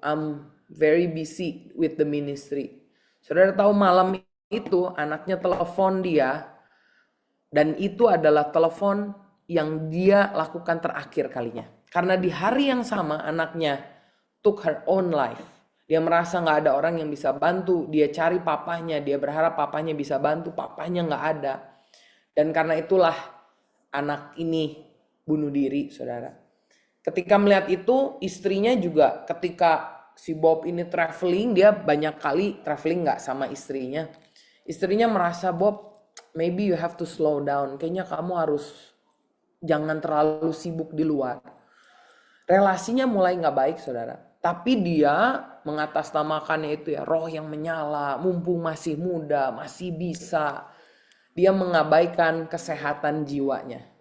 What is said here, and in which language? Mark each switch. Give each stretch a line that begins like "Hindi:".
English: I'm very busy with the ministry.
Indonesian: Saudara tahu malam itu anaknya telepon dia, dan itu adalah telepon yang dia lakukan terakhir kalinya. Karena di hari yang sama anaknya
English: took her own life.
Indonesian: Dia merasa gak ada orang yang bisa bantu. Dia cari papahnya, dia berharap papahnya bisa bantu, papahnya gak ada. Dan karena itulah anak ini bunuh diri, saudara. Ketika melihat itu, istrinya juga ketika si Bob ini traveling, dia banyak kali traveling gak sama istrinya. Istrinya merasa,
English: Bob, maybe you have to slow down.
Indonesian: Kayaknya kamu harus jangan terlalu sibuk di luar. Relasinya mulai gak baik, saudara. Tapi dia mengatasnamakannya itu ya, roh yang menyala, mumpung masih muda, masih bisa. Dia mengabaikan kesehatan jiwanya.